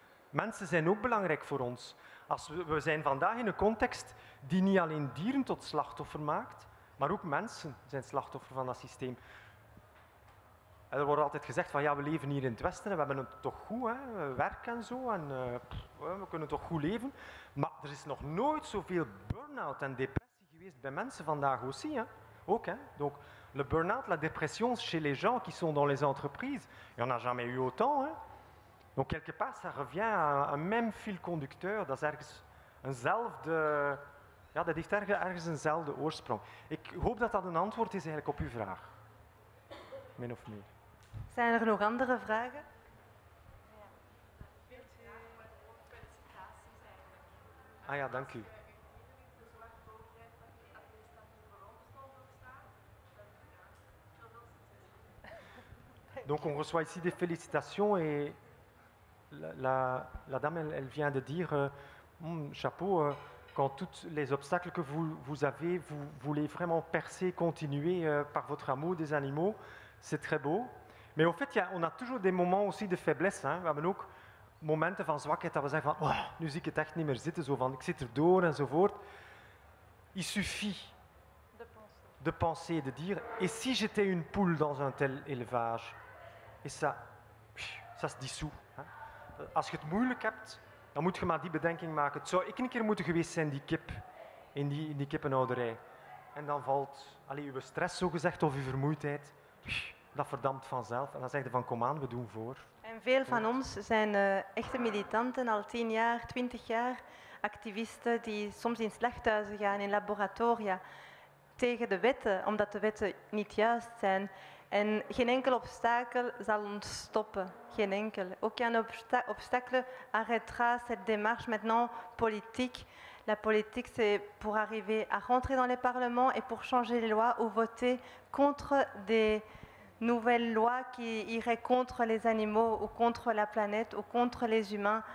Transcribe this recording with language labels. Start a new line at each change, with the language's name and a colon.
Dutch: Mensen zijn ook belangrijk voor ons. We zijn vandaag in een context die niet alleen dieren tot slachtoffer maakt, maar ook mensen zijn slachtoffer van dat systeem. Er wordt altijd gezegd van ja, we leven hier in het Westen en we hebben het toch goed, hè? Werk en zo, en we kunnen toch goed leven. Maar er is nog nooit zoveel burn-out en depressie geweest bij mensen vandaag aussi, hè? ook. Hein.
French: Donc, le burn-out, la dépression chez les gens qui sont dans les entreprises, il n'y en a jamais eu autant. Hein. Donc, quelque part, ça revient à un même fil conducteur.
Dutch: Dat is ergens eenzelfde... Ja, dat heeft ergens eenzelfde oorsprong. Ik hoop dat dat een antwoord is eigenlijk op uw vraag. Min of meer. Zijn er nog andere vragen? Ah ja, dank u.
French: Donc on reçoit ici des félicitations et la dame, elle vient de dire, chapeau, quand tous les obstacles que vous avez, vous voulez vraiment percer, continuer par votre amour des animaux, c'est très beau. Mais au fait, on a toujours des moments aussi de faiblesse.
Dutch: Hein. We hebben ook momenten van zwakheid dat we zeggen van, oh, nu zie ik het echt niet meer zitten, zo van, ik zit erdoor enzovoort.
French: Il suffit de penser, de dire, et si j'étais une poule dans un tel élevage? Et ça se dissout. Hè.
Dutch: Als je het moeilijk hebt, dan moet je maar die bedenking maken. Het zou ik een keer moeten geweest zijn, die kip, in die kippenhouderij. En dan valt uw stress, zogezegd, of uw vermoeidheid, dat verdampt vanzelf. En dan zeg je van, kom aan, we doen voor. En veel van ons zijn echte militanten, al 10 jaar, 20 jaar, activisten die soms in slachthuizen gaan, in laboratoria, tegen de wetten, omdat de wetten niet juist zijn. En geen enkel obstacle zal ons stoppen, geen enkel.
French: Aucun obstacle arrêtera cette démarche maintenant politique. La politique, c'est pour arriver à rentrer dans les parlements et pour changer les lois ou voter contre des nouvelles lois qui iraient contre les animaux ou contre la planète ou contre les humains.